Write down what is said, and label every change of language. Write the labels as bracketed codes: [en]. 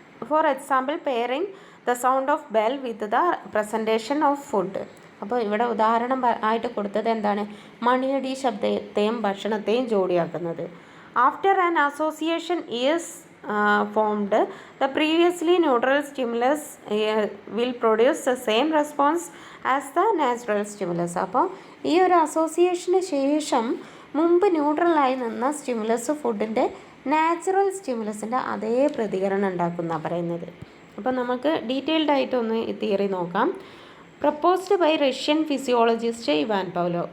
[en] For example pairing the sound of bell with the presentation of food. [ml] അപ്പോൾ ഇവിടെ ഉദാഹരണം ആയിട്ട് കൊടുത്തത് എന്താണ്? മണിയടി ശബ്ദത്തെയും ഭക്ഷണത്തെയും ജോഡിയാക്കുന്നത്. [en] After an association is formed, the previously neutral stimulus will produce the same response as the natural stimulus. [ml] അപ്പോൾ ഈ ഒരു അസോസിയേഷന് ശേഷം മുമ്പ് ന്യൂട്രലായി നിന്ന സ്റ്റിമുലസ് ഫുഡിൻ്റെ നാച്ചുറൽ സ്റ്റിമുലസിൻ്റെ അതേ പ്രതികരണം ഉണ്ടാക്കുന്ന പറയുന്നത്. അപ്പോൾ നമുക്ക് ഡീറ്റെയിൽഡ് ആയിട്ടൊന്ന് ഈ തിയറി നോക്കാം. [en] Proposed by Russian physiologist Ivan Pavlov.